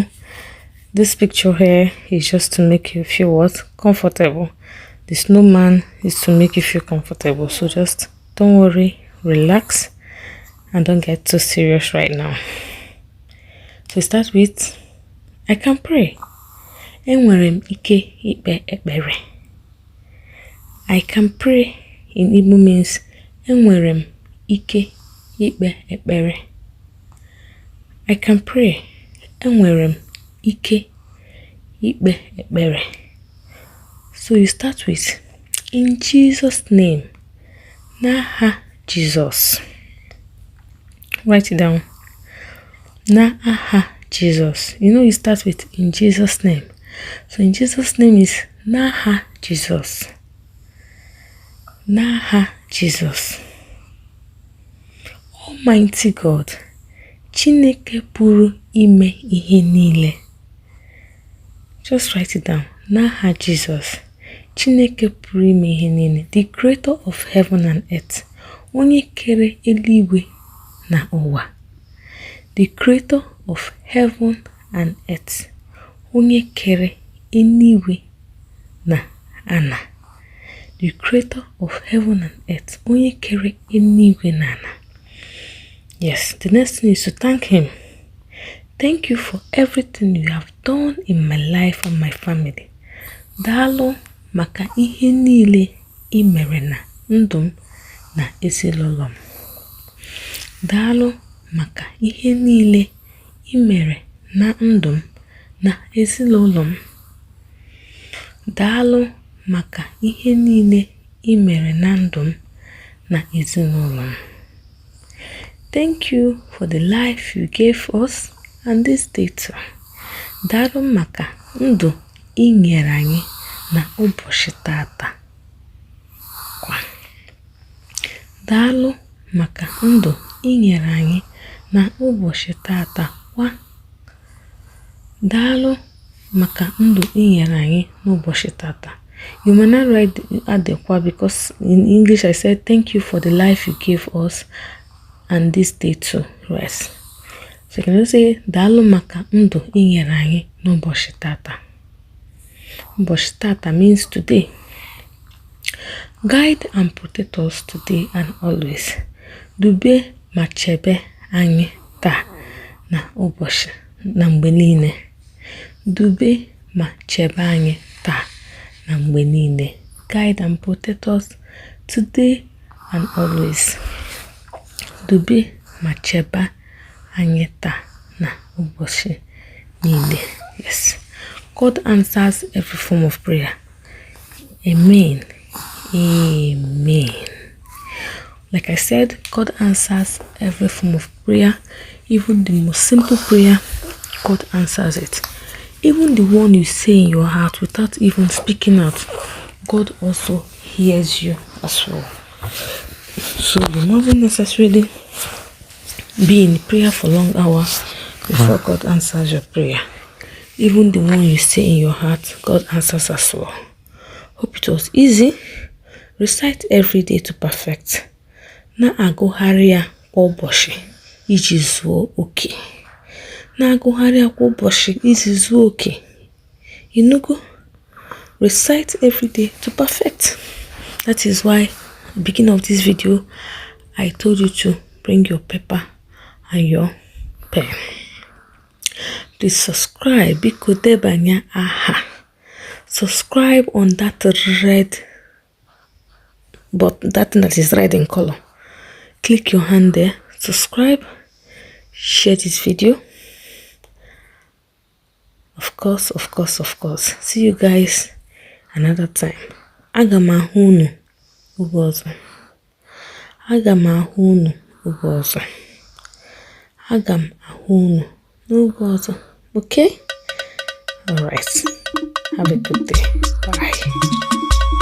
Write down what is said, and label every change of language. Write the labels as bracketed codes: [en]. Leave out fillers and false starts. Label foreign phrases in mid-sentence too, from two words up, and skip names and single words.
[en] This picture here is just to make you feel what? Comfortable. The snowman is to make you feel comfortable. So just don't worry, relax, and don't get too serious right now. So start with, I can pray. [ig] Enwere m ike ikpe ekpere. [en] I can pray in Igbo means [ig] enwere m ike ikpe ekpere. [en] I can pray. [ig] Enwere m ike ikpe ekpere. [en] So you start with, in Jesus' name. [ig] N'aha Jesus. [en] Write it down. [ig] N'aha Jesus. [en] You know you start with in Jesus' name. So in Jesus' name is [ig] N'aha Jesus. N'aha Jesus. [en] Almighty God. [ig] Chineke pụrụ ime ihe niile. [en] Just write it down. [ig] N'aha Jesus. Chineke pụrụ ime ihe niile. [en] The creator of heaven and earth. [ig] Onye kere eluigwe na ụwa. [en] The creator of heaven and earth. [ig] Onye kere eluigwe na ana. [en] The creator of heaven and earth. [ig] Onye kere eluigwe na ana. [en] Yes, the next thing is to thank him. Thank you for everything you have done in my life and my family. [ig] Daalụ maka ihe niile I mere na ndụ m na ezinụlọ m. Daalụ maka ihe niile I mere na ndụ m na ezinụlọ m. Daalụ maka ihe niile I mere na ndụ m na ezinụlọ m. [en] Thank you for the life you gave us and this day too. [ig] Daalụ maka ndụ I nyere anyị na ụbọchị tata. Daalụ maka ndụ I nyere anyị na ụbọchị tata. Daalụ maka ndụ I nyere anyị n'ụbọchị tata. [en] You may not write at the kwa because in English I said thank you for the life you gave us and this day too. Rest. So you can just say [ig] daalụ maka ndụ I nyere anyị n'ụbọchị tata. Ụbọchị tata [en] means today. Guide and protect us today and always. [ig] Dube ma chebe anyị taa na ụbọchị na mgbe niile. Dube ma chebe anyị taa na mgbe niile. [en] guide and protect us today and always. [ig] Dube ma cheba anyị taa na ụbọchị niile. [en] Yes. God answers every form of prayer. Amen. Amen. Like I said, God answers every form of prayer. Even the most simple prayer, God answers it. Even the one you say in your heart without even speaking out, God also hears you as well. So you mustn't necessarily be in prayer for long hours before God answers your prayer. Even the one you say in your heart, God answers as well. Hope it was easy. Recite every day to perfect. [ig] Na-agụgharị ya kwa ụbọchị iji zuo oke. Na-agụgharị ya kwa ụbọchị iji zuo oke. Inugo? [en] Recite every day to perfect. That is why at the beginning of this video, I told you to bring your paper and your pen. Please subscribe. [ig] Biko debanya aha. [en] Subscribe on that red button, that thing that is red in color. Click your hand there. Subscribe. Share this video. Of course. See you guys another time. [ig] Aga m ahụ unu oge ọzọ. Aga m ahụ unu oge ọzọ. Aga m ahụ unu n'oge ọzọ. [en] Okay? All right. Have a good day. Bye.